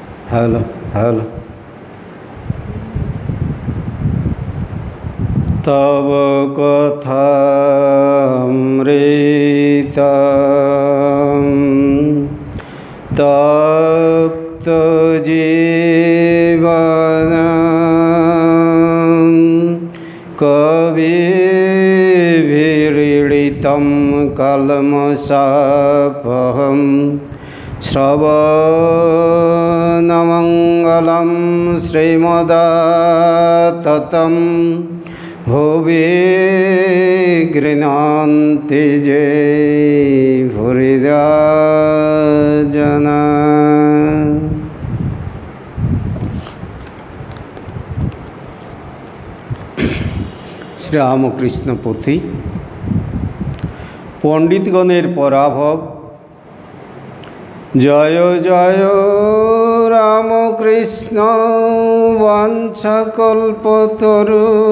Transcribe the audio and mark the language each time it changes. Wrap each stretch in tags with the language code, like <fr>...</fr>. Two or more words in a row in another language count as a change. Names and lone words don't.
<en>hello hello</en> <sa>তব কথামৃতম তপ্ত জীবনম কবিভিরীড়িতম কলমশাপহম শ্রবণমঙ্গলম শ্রীমদাততম ভুবি গৃহন্তি যে ভুরিদা জনা।</sa> <bn>শ্রীরামকৃষ্ণ পুঁথি। পণ্ডিতগণের পরাভব। জয় জয় রামকৃষ্ণ বাঞ্ছাকল্পতরু,</bn>